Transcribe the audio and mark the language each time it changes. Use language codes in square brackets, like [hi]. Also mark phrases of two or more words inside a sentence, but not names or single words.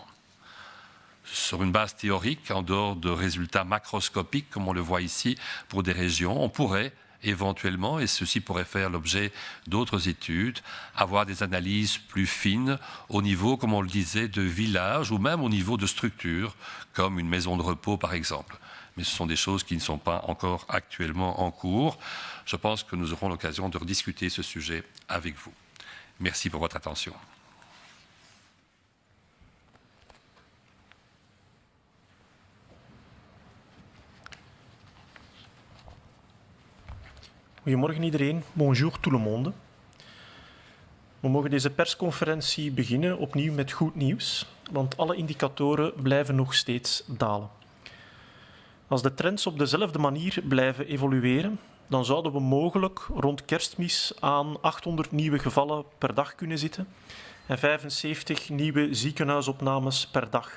[fr] Sur une base théorique, en dehors de résultats macroscopiques, comme on le voit ici, pour des régions, on pourrait éventuellement, et ceci pourrait faire l'objet d'autres études, avoir des analyses plus fines au niveau, comme on le disait, de villages ou même au niveau de structures, comme une maison de repos par exemple. Mais ce sont des choses qui ne sont pas encore actuellement en cours. Je pense que nous aurons l'occasion de rediscuter ce sujet avec vous. Merci pour votre attention. [nl] Goedemorgen iedereen, [fr] bonjour tout le monde. [nl] We mogen deze persconferentie beginnen opnieuw met goed nieuws, want alle indicatoren blijven nog steeds dalen. Als de trends op dezelfde manier blijven evolueren, dan zouden we mogelijk rond Kerstmis aan 800 nieuwe gevallen per dag kunnen zitten en 75 nieuwe ziekenhuisopnames per dag.